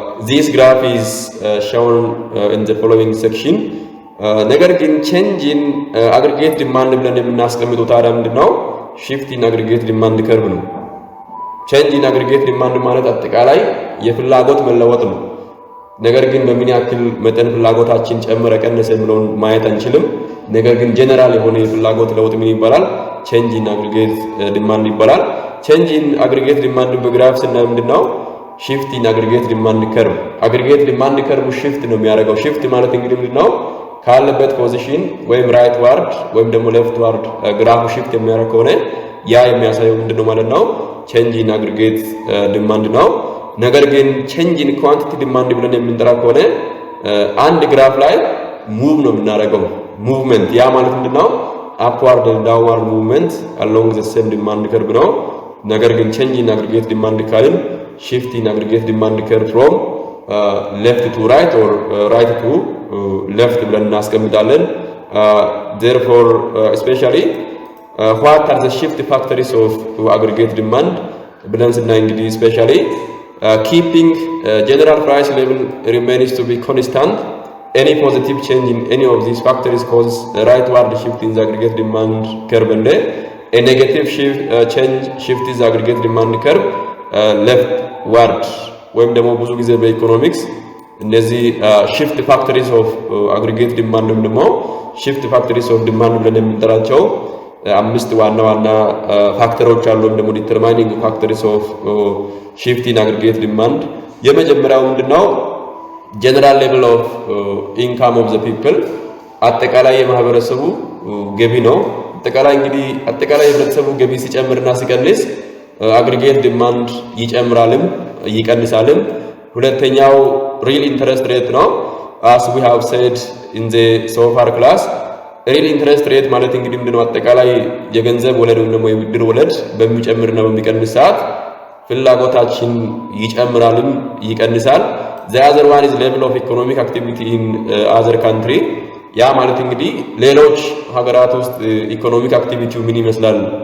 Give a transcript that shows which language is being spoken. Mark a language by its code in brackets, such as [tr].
[en] This graph is shown in the following section. [am] ነገር ግን change in aggregate demand ብለን የምናስቀምጠው ታዲያ ምንድነው? shift in aggregate demand curve ነው። change in aggregate demand ማለት አጠቃላይ የፍላጎት መለወጥ ነው። ነገር ግን በምን ያክል መጠን ፍላጎታችን ጨመረ ቀነሰ ብለን ማየት አንችልም። ነገር ግን ጀነራል የሆነ የፍላጎት ለውጥ ምን ይባላል? change in aggregate demand ይባላል። change in aggregate demand በግራፍ ስናይ ምንድነው? [en] shift in aggregate demand curve aggregate demand curve shift [am] ነው የሚያደርገው። [en] shift [am] ማለት እንግዲህ ምንድነው? ካለበት ፖዚሽን ወይም ራይት ዋርድ ወይም ደግሞ ሌፍት ዋርድ ግራፍ shift የሚያደርግ ከሆነ ያ የሚያሳየው ምንድነው ማለት ነው? change in aggregate demand ነው። ነገር ግን change in quantity demand ብለን የምንጠራ ከሆነ አንድ ግራፍ ላይ ሙቭ ነው የምናደርገው። ሙቭመንት ያ ማለት ምንድነው? [en] upward and downward movement along the same demand curve ነው። ነገር ግን change in aggregate demand ካልን shift in aggregate demand curve from left to right or right to left [am] ብለን እናስቀምጣለን። [en] Therefore especially what are the shift factors of aggregate demand [am] ብለን ስናይ እንግዲህ [en] especially keeping general price level remains to be constant. Any positive change in any of these factors causes a rightward shift in the aggregate demand curve and a negative shift is aggregate demand curve leftward. [am] ወይም ደግሞ ብዙ ጊዜ በኢኮኖሚክስ እነዚህ shift factors of aggregate demand ወይም ደግሞ shift factors of demand ብለን የምንጠራቸው አምስት ዋና ፋክተሮች አሉ ወይም ደግሞ determining factors of shift in aggregate demand። የመጀመሪያው ምንድነው? [en] general level of income of the people [am] አጠቃላይ የማህበረሰቡ ገቢ ነው። አጠቃላይ የህብረተሰቡ ገቢ ሲጨምርና ሲቀንስ [en] aggregate demand [am] ይጨምራልም ይቀንሳልም። ሁለተኛው [en] real interest rate ነው። as we have said in the so far class real interest rate [am] ማለት እንግዲህ ምንድነው? አጠቃላይ የገንዘብ ወለድ ወይም ደግሞ የብድር ወለድ በሚጨምርና በሚቀንስ ሰዓት ፍላጎታችን ይጨምራልም ይቀንሳል። [en] the other one is level of economic activity in other country [am] ያ ማለት እንግዲህ ሌሎች ሀገራት ውስጥ ኢኮኖሚክ አክቲቪቲው ምን ይመስላል?